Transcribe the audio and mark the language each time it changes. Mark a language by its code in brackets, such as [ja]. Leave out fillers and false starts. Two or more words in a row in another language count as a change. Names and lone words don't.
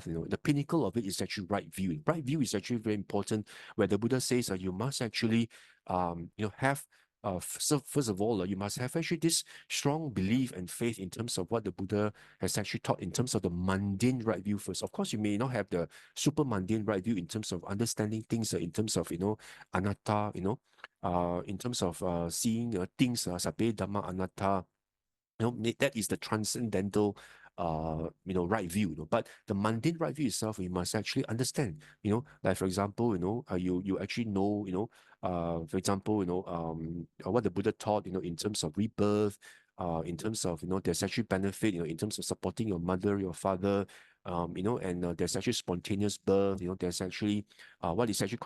[en] The pinnacle of it is actually right view. Right view is actually very important, where the Buddha says you must actually have so first of all, you must have actually this strong belief and faith in terms of what the Buddha has actually taught in terms of the mundane right view first. Of course, you may not have the super mundane right view in terms of understanding things, in terms of, anatta, in terms of seeing things, [pi] sabbe dhamma anatta. [en] That is the transcendental right view, but the mundane right view itself, we must actually understand, like for example, you actually know, for example, what the Buddha taught, in terms of rebirth, in terms of, there's actually benefit, in terms of supporting your mother, your father, and there's actually spontaneous birth, there's actually what is actually